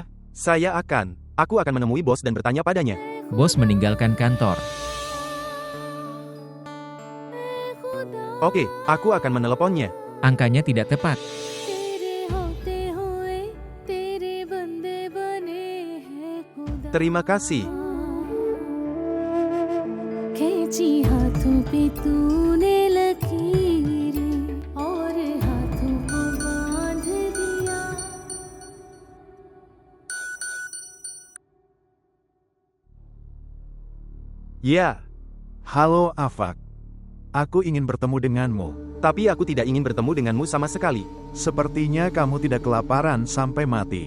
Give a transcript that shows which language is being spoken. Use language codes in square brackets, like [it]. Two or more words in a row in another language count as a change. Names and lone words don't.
[id] Aku akan menemui bos dan bertanya padanya. Bos meninggalkan kantor. Oke, aku akan meneleponnya. Angkanya tidak tepat. Terima kasih. [hi] खींची हाथों पे तूने लकीरें और हाथों को बांध दिया. [id] Ya, Halo Afak. Aku ingin bertemu denganmu. tapi aku tidak ingin bertemu denganmu sama sekali. Sepertinya kamu tidak kelaparan sampai mati.